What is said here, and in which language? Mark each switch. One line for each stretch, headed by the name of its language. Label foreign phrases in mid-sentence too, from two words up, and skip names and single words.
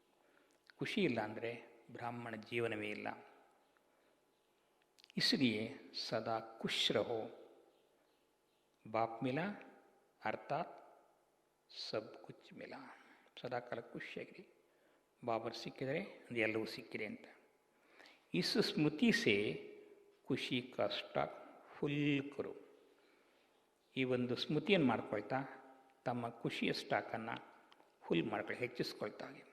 Kannada: ಖುಷಿ ಇಲ್ಲ ಅಂದರೆ ಬ್ರಾಹ್ಮಣ ಜೀವನವೇ ಇಲ್ಲ.
Hindi: इसलिए सदा खुश रहो, बाप मिला अर्थात सब कुछ मिला.
Kannada: ಸದಾ ಕಾಲ ಖುಷಿಯಾಗಿರಿ, ಬಾಬರ್ ಸಿಕ್ಕಿದರೆ ಅದು ಎಲ್ಲವೂ ಸಿಕ್ಕಿದೆ ಅಂತ.
Hindi: इस स्मृति से खुशी का
English: stock full
Hindi: ಕರು.
Kannada: ಈ ಒಂದು ಸ್ಮೃತಿಯನ್ನು ಮಾಡ್ಕೊಳ್ತಾ ತಮ್ಮ ಖುಷಿಯ ಸ್ಟಾಕನ್ನು ಫುಲ್ ಮಾಡ್ಕೊಳ್ಳಿ, ಹೆಚ್ಚಿಸ್ಕೊಳ್ತಾ.